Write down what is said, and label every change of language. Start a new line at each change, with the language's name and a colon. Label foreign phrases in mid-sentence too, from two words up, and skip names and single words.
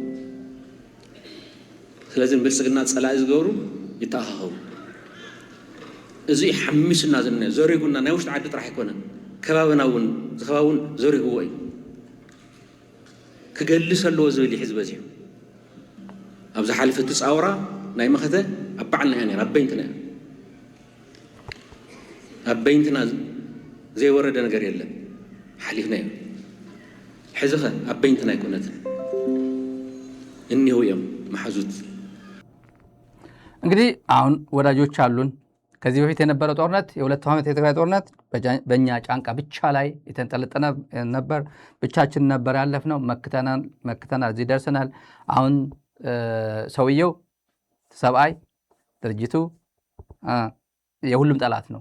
Tigrinya: ስለዚ ብልፅግና ፀላኢ ዝገብሩ ይተኣኻኸቡ። እዚ ሓሚሱና ዝነ ዘሪጉና ናይ ውሽጢ ዓዲ ጥራሕ ኣይኮነን፣ ከባብና እውን ዝኸባቢ እውን ዘሪግዎ እዩ። ክገልስ ኣለዎ ዝብል ይሕዝ በዚሑ ኣብ ዝሓለፈት ፃውራ ናይ መኸተ ኣብ ባዕልና እያ ነራ፣ ኣበይንትና እያ። ኣበይንትና ዘይወረደ ነገር የለን፣ ሓሊፍና እዮም። ሕዚ ኸ ኣበይንትና ኣይኮነትን እኒሁ እዮም መሓዙት።
Amharic: እንግዲህ አሁን ወዳጆች አሉን። ከዚህ በፊት የነበረው ጦርነት የ2 ዓመት የትግራይ ጦርነት በእኛ ጫንቃ ብቻ ላይ የተንጠለጠነ ነበር። ብቻችን ነበር ያለፍነው። መክተናል፣ እዚህ ደርሰናል። አሁን ሰውየው ሰብአይ ድርጅቱ የሁሉም ጠላት ነው።